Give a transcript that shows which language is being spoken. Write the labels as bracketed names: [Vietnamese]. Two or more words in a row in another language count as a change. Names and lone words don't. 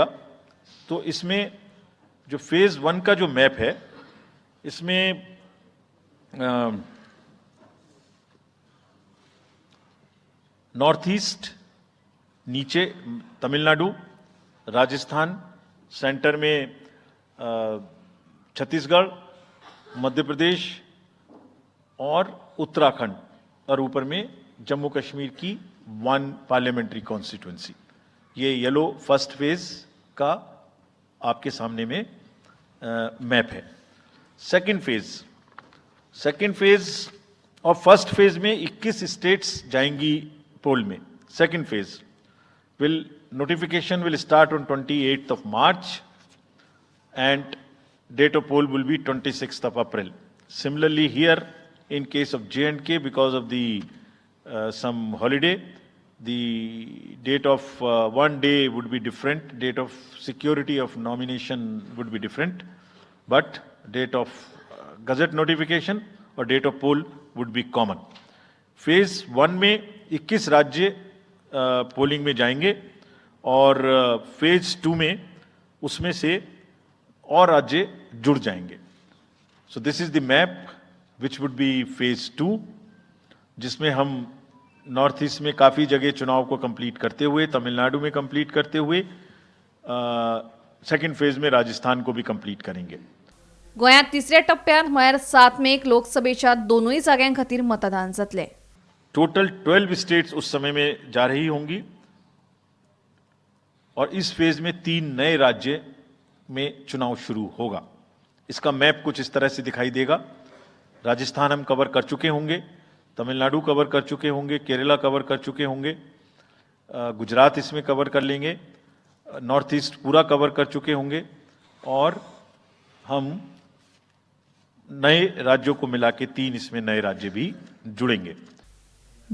[Hindi] तो इसमें जो फेज 1 का जो मैप है, इसमें नॉर्थ ईस्ट, नीचे तमिलनाडु, राजस्थान, सेंटर में छत्तीसगढ़, मध्य प्रदेश और उत्तराखंड, और ऊपर में जम्मू कश्मीर की 1 [English] parliamentary constituency. [Hindi] ये येलो [English] first phase [Hindi] का आपके सामने में मैप है। [English] second phase [Hindi] और [English] first phase [Hindi] में 21 स्टेट्स जाएंगी पोल में। [English] second phase notification will start on 28th of March and date of poll will be 26th of April. Similarly here, in case of J&K, because of the some holiday, the date of one day would be different, date of security of nomination would be different, but date of gazette notification or date of poll would be common. [Hindi] Phase 1 में 21 राज्य पोलिंग में जाएंगे और फेज 2 में उसमें से और राज्य जुड़ जाएंगे। [English] so this is the map which would be phase 2, [Hindi] जिसमें हम नॉर्थ ईस्ट में काफ़ी जगह चुनाव को कंप्लीट करते हुए, तमिलनाडु में कंप्लीट करते हुए, [English] second phase [Hindi] में राजस्थान को भी कंप्लीट करेंगे। [Konkani] गोंयांत तिसऱ्या टप्प्यात म्हळ्यार 7 मेक लोकसभेच्या दोनूय जाग्यांखातीर मतदान जातले। [Hindi] टोटल 12 स्टेट्स उस समय में जा रही होंगी और इस फेज में 3 नए राज्य में चुनाव शुरू होगा। इसका मैप कुछ इस तरह से दिखाई देगा। राजस्थान हम कवर कर चुके होंगे, तमिलनाडु कवर कर चुके होंगे, केरला कवर कर चुके होंगे, गुजरात इसमें कवर कर लेंगे, नॉर्थ ईस्ट पूरा कवर कर चुके होंगे और हम नए राज्यों को मिला के 3 इसमें नए राज्य भी जुड़ेंगे।